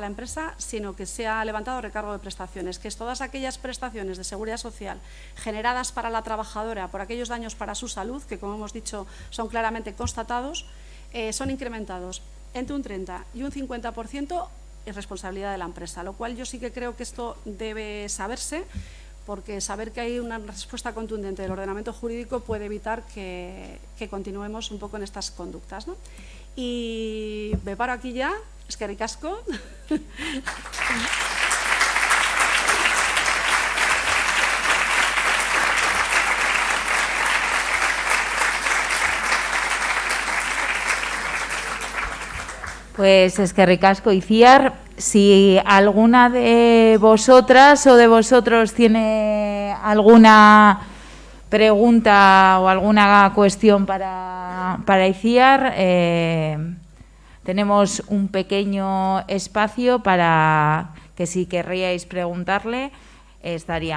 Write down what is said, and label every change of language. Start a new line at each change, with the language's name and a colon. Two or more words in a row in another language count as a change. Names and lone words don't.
Spanish: la empresa, sino que se ha levantado recargo de prestaciones, que es todas aquellas prestaciones de seguridad social generadas para la trabajadora por aquellos daños para su salud, que como hemos dicho son claramente constatados, son incrementados entre un 30 y un 50% y responsabilidad de la empresa, lo cual yo sí que creo que esto debe saberse, porque saber que hay una respuesta contundente del ordenamiento jurídico puede evitar que continuemos un poco en estas conductas, ¿no? Y me paro aquí ya,
Basque: eskerrik asko. Pues eskerrik asko, Itziar.
Spanish: Si alguna de vosotras o de vosotros tiene alguna pregunta o alguna cuestión para Itziar, tenemos un pequeño espacio para que si querríais preguntarle, estaría.